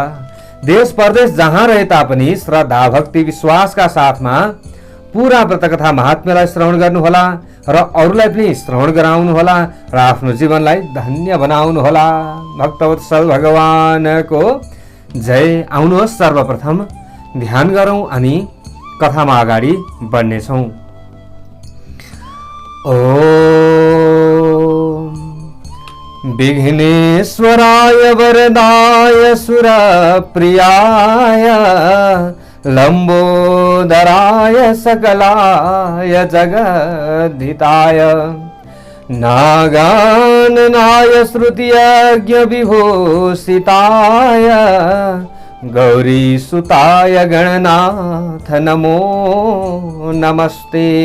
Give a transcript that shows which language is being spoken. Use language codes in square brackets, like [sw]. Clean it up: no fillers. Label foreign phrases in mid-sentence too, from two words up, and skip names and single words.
[ne] देश परदेश जहाँ रहे तापनि श्रद्धा भक्ति विश्वासका साथमा पूरा व्रतकथा महात्म्यलाई श्रवण गर्नुहोला र अरूलाई पनि श्रवण गराउनुहोला र आफ्नो जीवनलाई धन्य बनाउनुहोला। भक्तवत्सल भगवानको जय। आउनुहोस् सर्वप्रथम ध्यान गरौँ अनि कथामा अगाडि बढ्नेछौँ। [sa] विघ्नेश्वराय वरदाय सुरप्रियाय लंबोदराय सकलाय जगद्धिताय नागाननाय श्रुतियज्ञ विभूषिताय गौरीसुताय गणनाथ नमो नमस्ते।